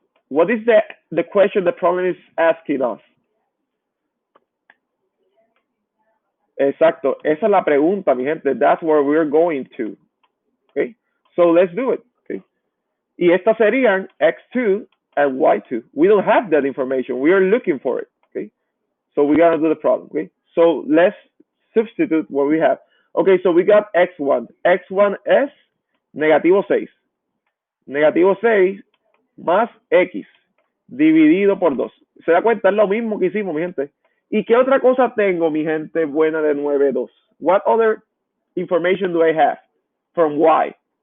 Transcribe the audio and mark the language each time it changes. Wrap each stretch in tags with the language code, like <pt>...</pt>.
<en>What is the question the problem is asking us?</en> <es>Exacto, esa es la pregunta, mi gente.</es> <en>That's where we're going to. Okay, so let's do it.</en> <es>Okay, y estas serían x2 and y2.</es> <en>We don't have that information. We are looking for it. Okay, so we gotta do the problem. Okay, so let's substitute what we have. Okay, so we got x1.</en> <es>X1 es -6. -6 más x dividido por 2. ¿Se da cuenta? Es lo mismo que hicimos, mi gente. ¿Y qué otra cosa tengo, mi gente buena de 9-2?</es> <en>What other information do I have from y?</en>